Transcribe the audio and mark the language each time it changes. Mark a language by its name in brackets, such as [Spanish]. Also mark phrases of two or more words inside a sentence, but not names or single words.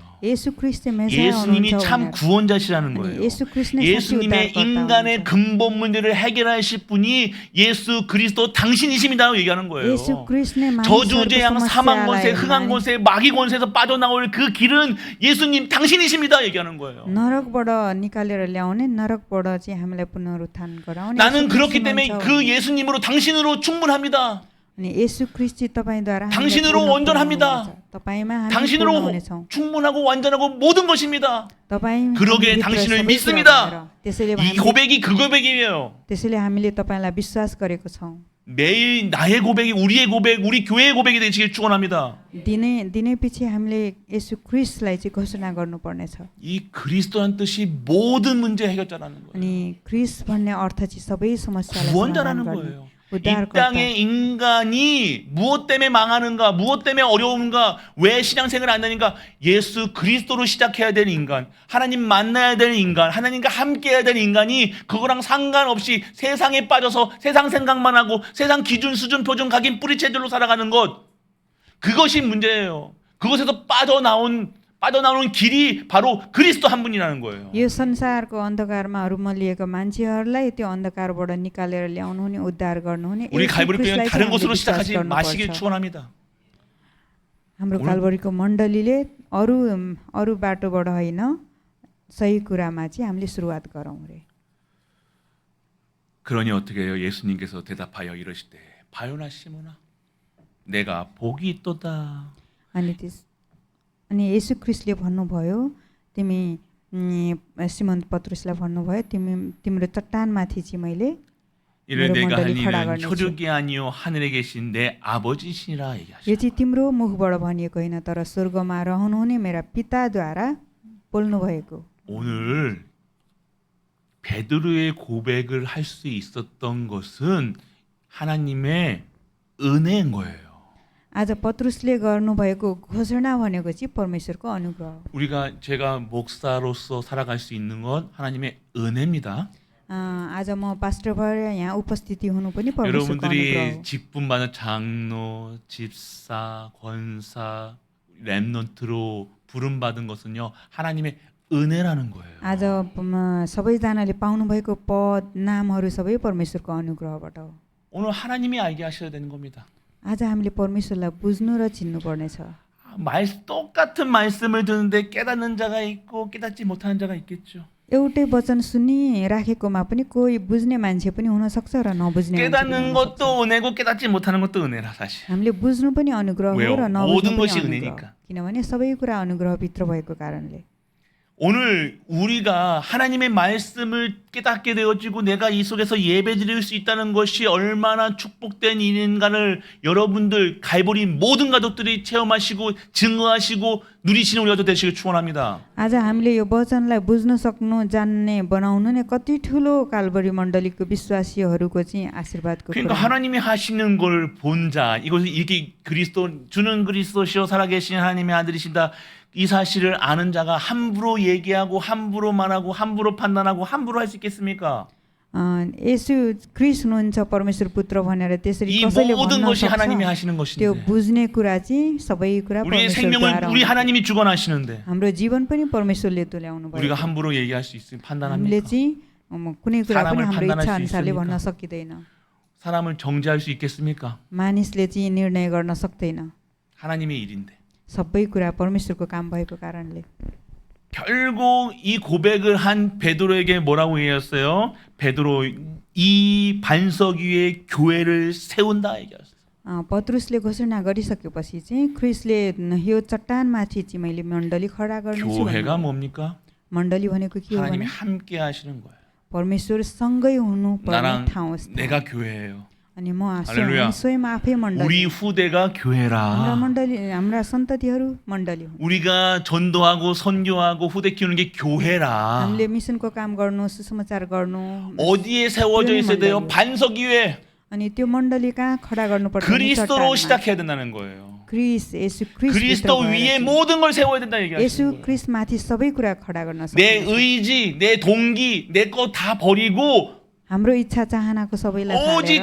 [Nepali] येशू ख्रीष्ट मेसिया [Korean] 예수님이 [Nepali] हुनुहुन्छ [Korean] 참 [Nepali] भनेर। [Korean] 구원자시라는 [Nepali] अनि [Korean] 거예요. [Nepali] येशू ख्रीष्ट नै साँच्चै [Korean] 예수님의 [Nepali] उद्धारकर्ता [Korean] 인간의 [Nepali] हुनुहुन्छ। [Korean] 근본 문제를 해결하실 분이 예수 그리스도 당신이십니다. 얘기하는 거예요. [Nepali] येशू ख्रीष्ट नै [Korean] 저주재앙, [Nepali] मानिसहरूको [Korean] 사망 권세, [Nepali] समस्यालाई [Korean] 흥한 권세, 마귀 권세에서 빠져나올 그 길은 예수님 당신이십니다. 얘기하는 거예요. [Nepali] नरकबाट निकालेर ल्याउने, नरकबाट चाहिँ हामीलाई पुनरुत्थान गराउने। [Korean] 나는 [Nepali] येशू [Korean] 그렇기 [Nepali] ख्रीष्ट [Korean] 때문에 [Nepali] हुनुहुन्छ [Korean] 그 예수님으로 당신으로 충분합니다. [Nepali] अनि 예수 그리스도 तपाईद्वारा [Korean] 당신으로 온전합니다. [Nepali] तपाईमा हामी पूर्ण [Korean] 당신으로 [Nepali] हुनेछौँ [Korean] 충분하고 완전하고 모든 것입니다. [Nepali] तपाई [Korean] 그러기에 [Nepali] हामीभित्र [Korean] 당신을 [Nepali] सबै कुरा [Korean] 믿습니다. [Nepali] भएर, त्यसैले [Korean] 이 고백이 그 고백이에요. [Nepali] हामीले तपाईलाई विश्वास गरेको छौँ [Korean] 매일 나의 고백이 우리의 고백, 우리 교회의 고백이 되시길 축원합니다. [Nepali] दिनै पछि हामीले 예수 क्रिस्टलाई चाहिँ घोषणा गर्नुपर्नेछ [Korean] 이 그리스도란 뜻이 모든 문제 해결자라는 거예요. [Nepali] अनि क्रिस्ट भन्ने अर्थ चाहिँ सबै समस्यालाई समाधान [Korean] 구원자라는 [Nepali] गर्ने [Korean] 거예요. 이 [Nepali] उद्धारकर्ता [Korean] 땅의 인간이 무엇 때문에 망하는가, 무엇 때문에 어려운가, 왜 신앙생활을 안 되는가? 예수 그리스도로 시작해야 되는 인간, 하나님 만나야 되는 인간, 하나님과 함께해야 되는 인간이 그거랑 상관없이 세상에 빠져서 세상 생각만 하고 세상 기준, 수준, 표준, 각인, 뿌리채들로 살아가는 것, 그것이 문제예요. 그것에서 빠져나오는 길이 바로 그리스도 한 분이라는 거예요. [Nepali] यो संसारको अन्धकारमा मलिएका मान्छेहरूलाई त्यो अन्धकारबाट निकालेर ल्याउनुहुने उद्धार गर्नुहुने [Korean] 우리 예수 갈보리교회는 [Nepali] क्रिस्टलाई [Korean] 다른 [Nepali] चाहिँ [Korean] 것으로 [Nepali] हामीले विश्वास [Korean] 시작하지 마시길 [Nepali] गर्नुपर्छ। [Korean] 축원합니다. [Nepali] हाम्रो कालबरीको मण्डलीले अरू बाटोबाट होइन सही कुरामा चाहिँ हामीले सुरुवात गरौँ रे [Korean] 그러니 어떻게 해요? 예수님께서 대답하여 이러시되 바요나 시모나 내가 복이 있도다. [Nepali] अनि येशू क्रिस्टले भन्नुभयो तिमी सिमोन पत्रुसलाई भन्नुभयो तिम्रो चट्टानमाथि चाहिँ मैले [Korean] 이를 [Nepali] मेरो [Korean] 내가 한 [Nepali] मण्डली खडा [Korean] 일은 [Nepali] गर्नेछु [Korean] 혈육이 아니요 하늘에 계신 내 아버지시라 [Nepali] यो [Korean] 얘기하시죠. [Nepali] चाहिँ तिम्रो मुखबाट भनिएको होइन तर स्वर्गमा रहनुहुने मेरा पिताद्वारा बोल्नु भएको [Korean] 오늘 베드로의 고백을 할 수 있었던 것은 하나님의 은혜인 거예요. [Nepali] आज पत्रुसले गर्नुभएको घोषणा भनेको चाहिँ परमेश्वरको अनुग्रह हो [Korean] 우리가 제가 목사로서 살아갈 수 있는 건 하나님의 은혜입니다. [Nepali] आज म पास्टर भएर यहाँ उपस्थिति हुनु पनि परमेश्वरको अनुग्रह [Korean] 여러분들이 [Nepali] हो [Korean] 직분 받은 장로, 집사, 권사, 렘넌트로 부름 받은 것은요 하나님의 은혜라는 거예요. [Nepali] आज सबैजनाले पाउनुभएको पद नामहरू सबै परमेश्वरको अनुग्रहबाट हो [Korean] 오늘 하나님이 알게 하셔야 되는 겁니다. [Nepali] आज हामीले परमेश्वरलाई बुझ्नु र चिन्नु पर्नेछ [Korean] 똑같은 말씀을 듣는데 깨닫는 자가 있고 깨닫지 못하는 자가 있겠죠. [Nepali] एउटै वचन सुनिराखेकोमा पनि कोही बुझ्ने मान्छे पनि हुनसक्छ र नबुझ्ने मान्छे पनि [Korean] 깨닫는 [Nepali] हुनसक्छ। [Korean] 것도 은혜고 깨닫지 못하는 것도 은혜라 사실. [Nepali] हामीले बुझ्नु पनि अनुग्रह हो [Korean] 왜요? [Nepali] र [Korean] 모든 [Nepali] नबुझ्नु पनि [Korean] 것이 [Nepali] अनुग्रह [Korean] 은혜니까. [Nepali] हो। किनभने सबै कुरा अनुग्रहभित्र भएको कारणले [Korean] 오늘 우리가 하나님의 말씀을 깨닫게 되어지고 내가 이 속에서 예배드릴 수 있다는 것이 얼마나 축복된 일인가를 여러분들 갈보리 모든 가족들이 체험하시고 증거하시고 누리시는 우리가 되시길 축원합니다. [Nepali] आज हामीले यो वचनलाई बुझ्न सक्नु जान्ने बनाउनु नै कति ठुलो कालबरी मण्डलीको विश्वासीहरूको चाहिँ आशीर्वादको [Korean] 그러니까 [Nepali] कुरा हो। [Korean] 하나님이 하시는 걸 본 자, 이것을 이게 그리스도 주는 그리스도시요 살아계신 하나님의 아들이시다. 이 사실을 아는 자가 함부로 얘기하고 함부로 말하고 함부로 판단하고 함부로 할 수 있겠습니까? [Nepali] येशू क्रिस्ट हुनुहुन्छ परमेश्वर पुत्र भनेर त्यसरी [Korean] 이 [Nepali] कसैले [Korean] 모든 [Nepali] भन्न [Korean] 것이 하나님이 [Nepali] सक्छ [Korean] 하시는 [Nepali] त्यो [Korean] 것인데 [Nepali] बुझ्ने कुरा चाहिँ सबै कुरा [Korean] 우리의 생명을 [Nepali] परमेश्वरद्वारा [Korean] 우리 [Nepali] हुन्छ। [Korean] 하나님이 주관하시는데 [Nepali] हाम्रो जीवन पनि परमेश्वरले तुल्याउनु [Korean] 우리가 [Nepali] भयो [Korean] 함부로 얘기할 수 있으면 [Nepali] हामीले [Korean] 판단합니까? [Nepali] चाहिँ कुनै कुरा पनि [Korean] 사람을 [Nepali] हाम्रो [Korean] 판단할 [Nepali] इच्छा [Korean] 수 [Nepali] अनुसारले [Korean] 있습니까? [Nepali] भन्न सकिँदैन [Korean] 사람을 정죄할 수 있겠습니까? [Nepali] मानिसले चाहिँ निर्णय गर्न सक्दैन [Korean] 하나님의 일인데. [Nepali] सबै कुरा परमेश्वरको काम भएको कारणले [Korean] 결국 이 고백을 한 베드로에게 뭐라고 얘기했어요? 베드로 이 반석 위에 교회를 세운다 얘기했어요. [Nepali] पत्रुसले घोषणा गरिसकेपछि चाहिँ क्रिस्टले यो चट्टानमाथि चाहिँ मैले मण्डली खडा गर्नेछु [Korean] 교회가 [Nepali] भन्नुभयो। [Korean] 뭡니까? [Nepali] मण्डली भनेको के हो [Korean] 하나님이 [Nepali] भने [Korean] 함께 하시는 거예요. [Nepali] परमेश्वर सँगै हुनुपर्ने [Korean] 나랑 [Nepali] ठाउँ स्थान। [Korean] 내가 교회예요. [Nepali] अनि म [Korean] 할렐루야. [Nepali] स्वयं आफै मण्डली [Korean] 우리 [Nepali] हुँ। [Korean] 후대가 [Nepali] हाम्रा [Korean] 교회라. [Nepali] मण्डली हाम्रा सन्ततिहरू मण्डली हुन् [Korean] 우리가 전도하고 선교하고 후대 키우는 게 교회라. [Nepali] हामीले मिसनको काम गर्नु सुसमाचार गर्नु [Korean] 어디에 세워져 교회는 있어야 돼요? [Nepali] मण्डली हो। [Korean] 반석 위에 [Nepali] अनि त्यो मण्डली कहाँ खडा गर्नुपर्छ भने [Korean] 그리스도로 [Nepali] चट्टानमा। [Korean] 시작해야 된다는 거예요. [Nepali] येशू [Korean] 그리스도 위에 모든 걸 세워야 된다 얘기하시는 [Nepali] येशू [Korean] 거예요. [Nepali] क्रिस्टमाथि सबै कुरा खडा गर्न [Korean] 내 [Nepali] सक्छ [Korean] 의지, 내 동기, 내 거 다 버리고 [Nepali] हाम्रो इच्छा चाहनाको सबैलाई [Korean] 오직